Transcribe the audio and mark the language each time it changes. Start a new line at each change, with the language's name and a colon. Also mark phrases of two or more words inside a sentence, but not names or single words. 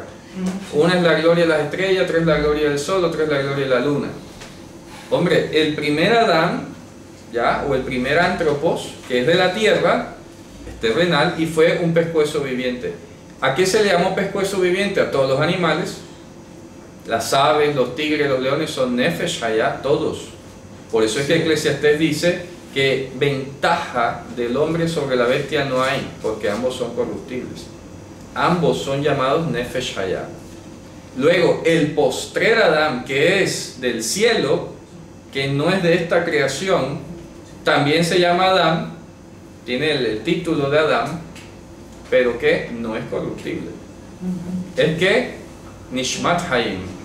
Spanish: Una es la gloria de las estrellas, otra es la gloria del sol, otra es la gloria de la luna. Hombre, el primer Adán, ¿ya? O el primer antropos, que es de la tierra, es terrenal y fue un pescuezo viviente. ¿A qué se le llamó pescuezo viviente? A todos los animales. Las aves, los tigres, los leones son
Hebrew: נפש חיה,
Spanish: todos. Por eso es que Eclesiastés dice que ventaja del hombre sobre la bestia no hay, porque ambos son corruptibles. Ambos son llamados
Hebrew: נפש חיה.
Spanish: Luego, el postrer Adán, que es del cielo, que no es de esta creación, también se llama Adán, tiene el título de Adán, pero que no es corruptible. Es que
Hebrew: נשמת חיים.